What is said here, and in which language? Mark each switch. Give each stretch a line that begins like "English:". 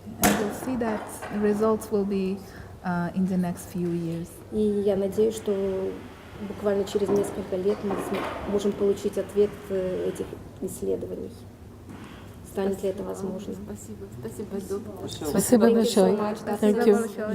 English: And we'll see that the results will be in the next few years.
Russian: И я надеюсь, что буквально через несколько лет мы можем получить ответ этих исследований. Станет ли это возможно? Спасибо. Спасибо, доктор. Спасибо большое.
English: Thank you.